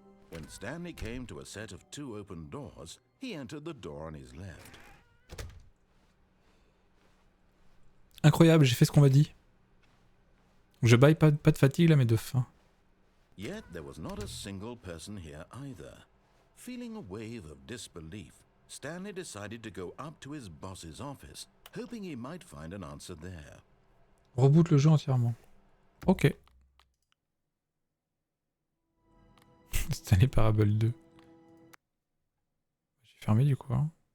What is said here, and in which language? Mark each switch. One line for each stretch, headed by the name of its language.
English: When Stanley came to a set of 2 open doors, he entered the door on his left.
French: Incroyable, j'ai fait ce qu'on m'a dit. Je baille pas de fatigue là mais de faim.
English: Yet there was not a single person here either. Feeling a wave of disbelief, Stanley decided to go up to his boss's office, hoping he might find an answer there.
French: Reboot le jeu entièrement. Ok. Stanley Parable 2. J'ai fermé du coup. Hein.